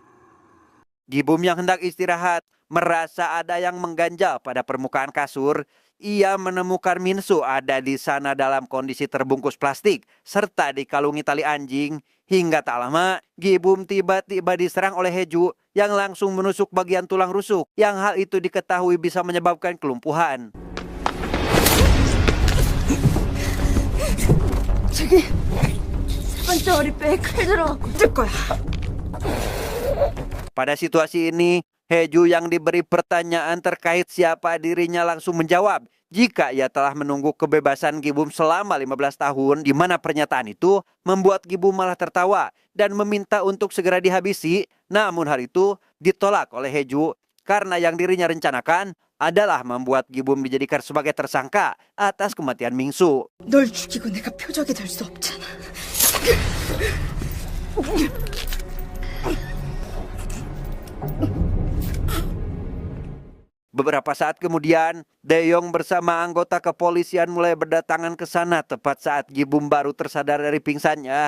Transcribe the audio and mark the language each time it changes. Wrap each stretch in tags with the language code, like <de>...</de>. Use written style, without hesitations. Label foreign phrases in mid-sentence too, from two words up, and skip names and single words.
<id>Gibum yang hendak istirahat merasa ada yang mengganjal pada permukaan kasur. ia menemukan Minsu ada di sana dalam kondisi terbungkus plastik serta dikalungi tali anjing. Hingga tak lama, Gibum tiba-tiba diserang oleh Heju yang langsung menusuk bagian tulang rusuk, yang hal itu diketahui bisa menyebabkan kelumpuhan.</id> <ko>저기 세 번째 어리배에 칼 들어갖고 뜰 거야.</ko> <id>Pada situasi ini, Heju yang diberi pertanyaan terkait siapa dirinya langsung menjawab jika ia telah menunggu kebebasan Gibum selama 15 tahun, di mana pernyataan itu membuat Gibum malah tertawa dan meminta untuk segera dihabisi. Namun hal itu ditolak oleh Heju karena yang dirinya rencanakan adalah membuat Gibum dijadikan sebagai tersangka atas kematian Mingsu.</id> <ko>널 죽이고 내가 표적이 될 수 없잖아.</ko> <id>Beberapa saat kemudian, Daeyong bersama anggota kepolisian mulai berdatangan ke sana tepat saat Gibum baru tersadar dari pingsannya.</id>